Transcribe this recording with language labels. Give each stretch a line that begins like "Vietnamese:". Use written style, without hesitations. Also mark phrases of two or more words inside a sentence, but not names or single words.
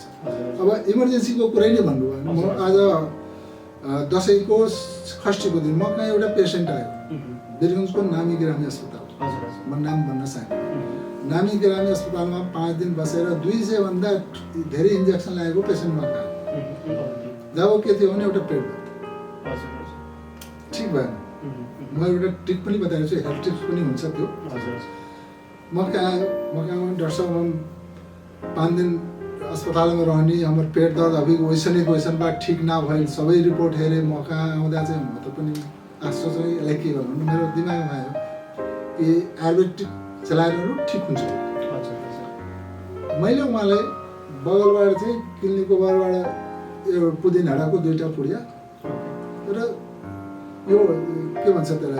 Nepali: अब इमर्जेन्सीको कुरै नै भन्नुभयो भने म आज दसैँको षष्ठीको दिन म कहाँ एउटा पेसेन्ट आयो, वीरगञ्जको नामी ग्रामी अस्पताल, म नाम भन्न चाहन्छु। नामी ग्रामी अस्पतालमा 5 दिन बसेर 200 भन्दा धेरै इन्जेक्सन लागेको पेसेन्टमा खाएँ। जब के थियो भने एउटा पेट दर्द ठिक भएन। म एउटा ट्रिक पनि बताएको छु,
English: health tips
Nepali: पनि हुन्छ त्यो।
Bhojpuri: म कहाँ डॉक्टर साहब हम 5 दिन अस्पताल में रहनी, हमार पेट दर्द अभी वैसन बा, ठीक ना भइल,
Nepali: सबै रिपोर्ट हेरेँ। म कहाँ आउँदा चाहिँ म त पनि आश्चर्य चाहिँ यसलाई के गर्नु, मेरो दिमागमा आयो कि आयुर्वेदिक चलाएर ठिक हुन्छ। मैले उहाँलाई बगलबाट चाहिँ क्लिनिकको बगलबाट यो पुदिनाडाको 2टा पुडिया र यो के भन्छ त्यसलाई